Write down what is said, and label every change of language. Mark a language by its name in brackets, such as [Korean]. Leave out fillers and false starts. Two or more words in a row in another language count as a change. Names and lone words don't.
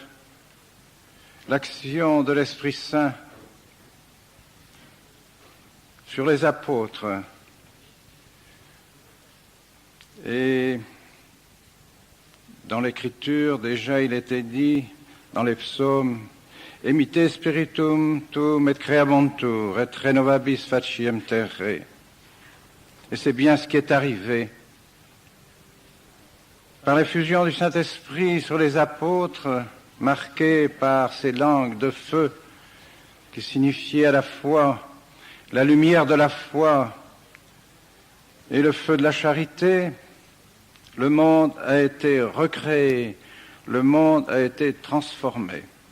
[French] l'action de l'Esprit Saint sur les apôtres. Et dans l'Écriture, déjà il était dit, dans les psaumes, « [Latin] Emite spiritum tuum et creabuntur, et renovabis faciem terrae ». [French] Et c'est bien ce qui est arrivé. Par l'effusion du Saint-Esprit sur les apôtres, marqués par ces langues de feu qui signifiaient à la fois la lumière de la foi et le feu de la charité, le monde a été recréé, le monde a été transformé.